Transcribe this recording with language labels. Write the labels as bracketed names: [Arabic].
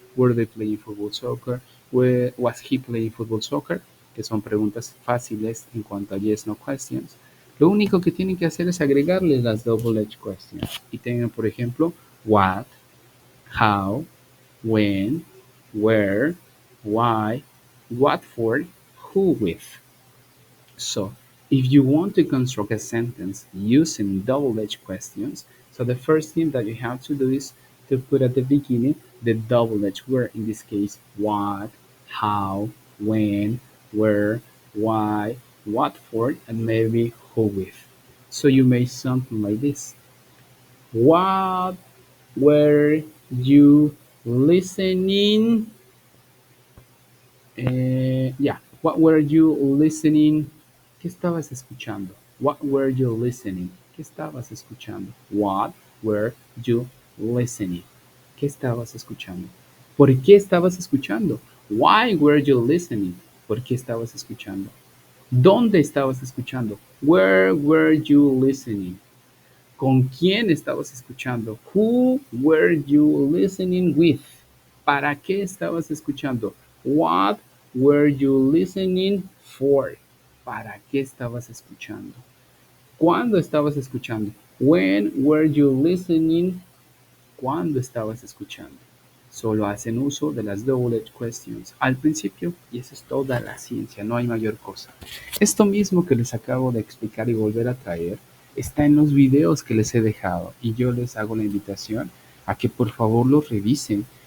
[English] Were they playing football soccer? Was he playing football soccer? [Spanish] Que son preguntas fáciles en cuanto a yes, no questions. Lo único que tienen que hacer es agregarle las double-edged questions. Y tengan, por ejemplo, [English] what, how, when, where, why, what for, who with. So, if you want to construct a sentence using double-edged questions, so the first thing that you have to do is to put at the beginning the double-edged word, in this case, what, how, when, where, why, what for, and maybe who with. So you may something like this. What were you listening? Yeah. What were you listening? [Spanish] ¿Qué estabas escuchando? [English] What were you listening? [Spanish] ¿Qué estabas escuchando? [English] What were you listening? [Spanish] ¿Qué estabas escuchando? ¿Por qué estabas escuchando? [English] Why were you listening? [Spanish] ¿Por qué estabas escuchando? ¿Dónde estabas escuchando? [English] Where were you listening? [Spanish] ¿Con quién estabas escuchando? [English] Who were you listening with? [Spanish] ¿Para qué estabas escuchando? [English] What were you listening for? [Spanish] ¿Para qué estabas escuchando? ¿Cuándo estabas escuchando? [English] When were you listening? [Spanish] ¿Cuándo estabas escuchando? Solo hacen uso de las double-edged questions al principio y eso es toda la ciencia, no hay mayor cosa. Esto mismo que les acabo de explicar y volver a traer está en los videos que les he dejado y yo les hago la invitación a que por favor los revisen.